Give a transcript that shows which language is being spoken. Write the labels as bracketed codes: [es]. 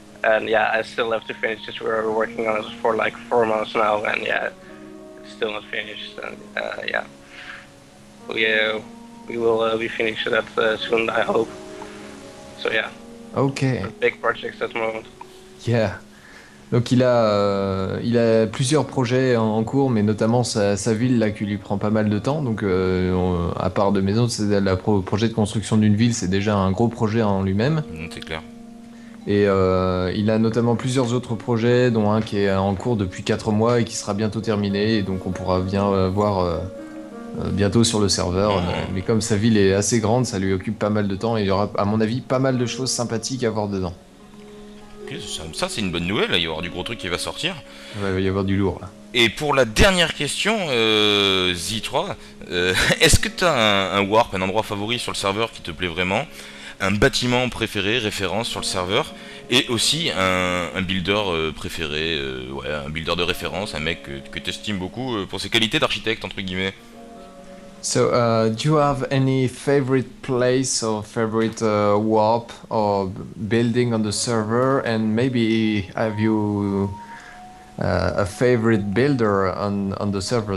[en] And yeah, I still have to finish this. We're working on it for like 4 months now, and yeah, it's still not finished. And yeah, we will be finished that soon, I hope. So yeah. Okay. Big projects at the moment. Yeah. [fr] Donc il a plusieurs projets en cours, mais notamment sa ville là qui lui prend pas mal de temps. Donc à part de maison, c'est le projet de construction d'une ville, c'est déjà un gros projet en lui-même. C'est clair. Et il a notamment plusieurs autres projets, dont un qui est en cours depuis 4 mois et qui sera bientôt terminé. Et donc on pourra bien voir bientôt sur le serveur. Mais comme sa ville est assez grande, ça lui occupe pas mal de temps et il y aura, à mon avis, pas mal de choses sympathiques à voir dedans. Ok, ça c'est une bonne nouvelle, là, il va y avoir du gros truc qui va sortir. Ouais, il va y avoir du lourd là. Et pour la dernière question, Z3, est-ce que tu as un warp, un endroit favori sur le serveur qui te plaît vraiment, un bâtiment préféré, référence sur le serveur, et aussi un builder préféré, ouais, un builder de référence, un mec que tu estimes beaucoup pour ses qualités d'architecte, entre guillemets. [en] So, do you have any favorite place or favorite warp or building on the server? And maybe have you a favorite builder on the server?